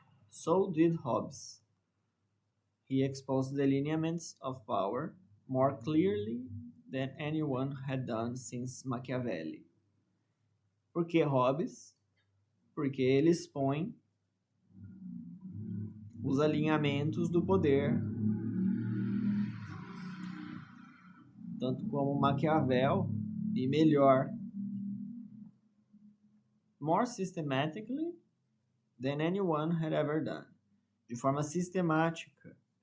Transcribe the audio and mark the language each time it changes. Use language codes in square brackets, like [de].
[en] So did Hobbes. He exposed the lineaments of power more clearly than anyone had done since Machiavelli. [pt] Por que Hobbes? porque ele expõe os alinhamentos do poder, tanto como Maquiavel, e melhor, [en] more systematically than anyone had ever done, [pt] de forma sistemática.